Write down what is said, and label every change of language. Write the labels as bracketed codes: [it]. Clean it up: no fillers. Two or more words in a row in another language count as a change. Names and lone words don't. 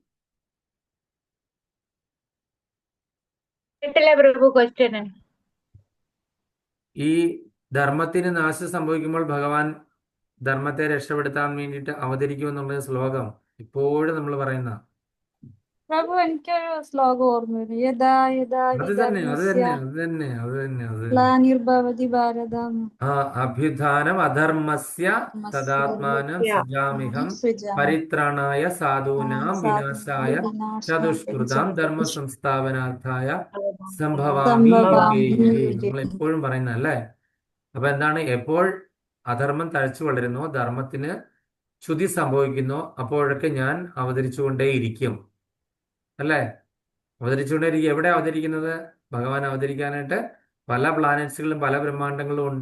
[ml] പ്രഭു ക്വസ്റ്റ്യന്. ഈ ധർമ്മത്തിന് നാശം സംഭവിക്കുമ്പോൾ ഭഗവാൻ ധർമ്മത്തെ രക്ഷപ്പെടുത്താൻ വേണ്ടിയിട്ട് അവതരിക്കുമെന്നുള്ള ശ്ലോകം ഇപ്പോഴും നമ്മൾ പറയുന്ന പ്രഭു, എനിക്കൊരു ശ്ലോകം ഓർമ്മ വരും. [sa] യഥാ യഥാ [ml] അത് ഹി തന്നെ [sa] ധർമ്മസ്യ ഗ്ലാനിർഭവതി ഭാരതം അഭ്യുത്ഥാനം അധർമ്മസ്യ തദാത്മാനം സൃജാമ്യഹം പരിത്രാണായ സാധൂനാം വിനാശായ ചതുഷ്കൃതാം ധർമ്മ സംസ്ഥാപനാർത്ഥായ സംഭവാമി യുഗേ. [ml] നമ്മൾ എപ്പോഴും പറയുന്ന അല്ലേ. അപ്പൊ എന്താണ്, എപ്പോൾ അധർമ്മം തഴച്ചു വളരുന്നോ, ധർമ്മത്തിന് ച്യുതി സംഭവിക്കുന്നോ, അപ്പോഴൊക്കെ ഞാൻ അവതരിച്ചുകൊണ്ടേയിരിക്കും അല്ലേ. അവതരിച്ചുകൊണ്ടേയിരിക്കും. എവിടെ അവതരിക്കുന്നത്? ഭഗവാൻ അവതരിക്കാനായിട്ട് പല പ്ലാനറ്റ്സുകളും പല ബ്രഹ്മാണ്ടങ്ങളും ഉണ്ട്.